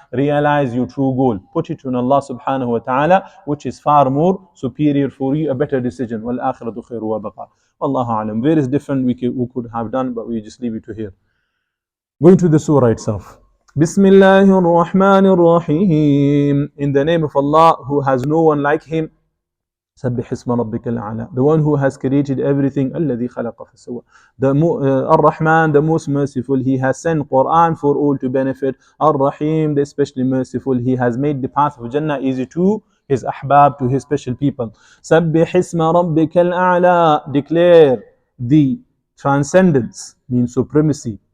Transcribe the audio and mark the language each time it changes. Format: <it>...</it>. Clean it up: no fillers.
<en>Realize your true goal. Put it on Allah subhanahu wa ta'ala, which is far more superior for you, a better decision.</en> <ar>وَالْآخِرَةُ خَيْرٌ وَأَبْقَى. Wallahu a'lam.</ar> <en>Various different we could have done, but we just leave it to here. Going to the surah itself. Bismillahir Rahmanir Rahim. In the name of Allah, who has no one like him.</en> <ar>سبح اسم ربك الأعلى,</ar> <en>the one who has created everything,</en> <ar>الذي خلق فسوى.</ar> <en>Ar-Rahman, the most merciful, he has sent Quran for all to benefit. Ar-Rahim, the especially merciful, he has made the path of Jannah easy to his ahbab, to his special people.</en> <ar>سبح اسم ربك الأعلى,</ar> <en>declare the transcendence, means supremacy,</en>